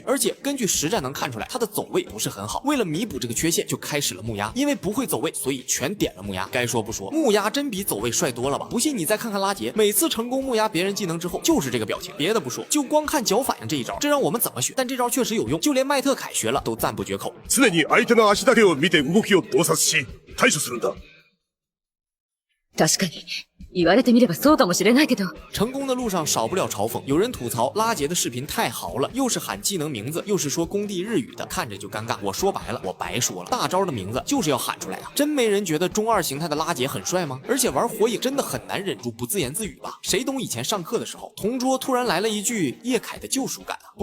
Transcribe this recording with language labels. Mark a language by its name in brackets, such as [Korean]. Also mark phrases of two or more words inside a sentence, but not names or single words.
[Chinese] 而且根据实战能看出来，他的走位不是很好。为了弥补这个缺陷，就开始了木鸭。因为不会走位，所以全点了木鸭。该说不说，木鸭真比走位帅多了吧？不信你再看看拉杰，每次成功木鸭别人技能之后，就是这个表情。别的不说，就光看脚反应这一招，这让我们怎么学？但这招确实有用，就连麦特凯学了都赞不绝口。 [Japanese] 常に相手の足だけを見て動きを洞察し対処するんだ。確かに。言われてみればそうかもしれないけど， [Chinese] 成功的路上少不了嘲讽。有人吐槽拉杰的视频太豪了，又是喊技能名字，又是说工地日语的，看着就尴尬。我说白了，我白说了，大招的名字就是要喊出来啊！真没人觉得中2形态的拉杰很帅吗？而且玩火影真的很难忍住不自言自语吧？谁懂以前上课的时候，同桌突然来了一句叶凯的救赎感啊！